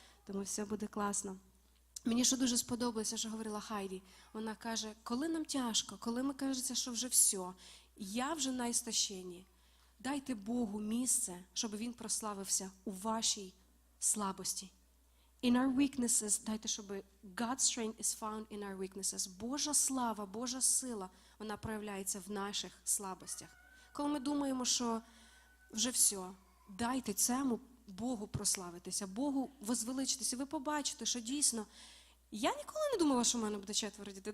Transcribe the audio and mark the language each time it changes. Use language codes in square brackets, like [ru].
[uk] Тому все буде класно. Мені що дуже сподобалося, що говорила Хайді. Вона каже, коли нам тяжко, коли ми кажеться, що вже все, я вже на істощенні. Дайте Богу місце, щоб Він прославився у вашій слабості. [en] In our weaknesses, [uk] дайте, щоб [en] God's strength is found in our weaknesses. [uk] Божа слава, Божа сила, вона проявляється в наших слабостях. Коли ми думаємо, що вже все, дайте цьому Богу прославитися, Богу возвеличитися. Ви побачите, що дійсно, я ніколи не думала, що в мене буде 4 дітей.